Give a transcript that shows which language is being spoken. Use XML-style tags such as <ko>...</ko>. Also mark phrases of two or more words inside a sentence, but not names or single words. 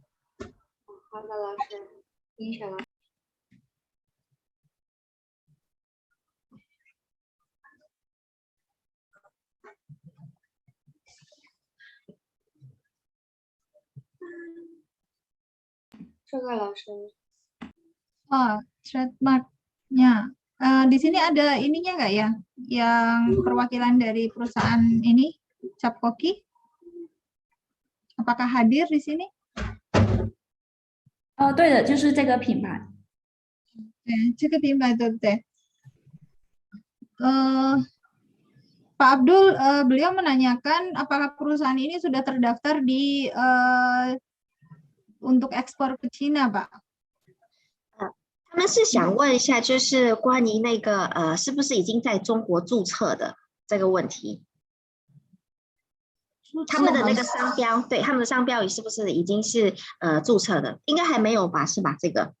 <id>Halo, Lausha. Insyaallah. Coba, Lausha. Trademarknya. Di sini ada ininya nggak ya, yang perwakilan dari perusahaan ini, Cap Koki? Apakah hadir di sini?</id> <zh>对的，就是这个品牌。对，这个品牌对不对？</zh> <id>Pak Abdul, beliau menanyakan apakah perusahaan ini sudah terdaftar di untuk ekspor ke Cina, Pak?</id> <zh>他们是想问一下，就是关于那个是不是已经在中国注册的这个问题。他们的那个商标，对，他们的商标是不是已经是注册的？应该还没有吧？是吧？这个</zh>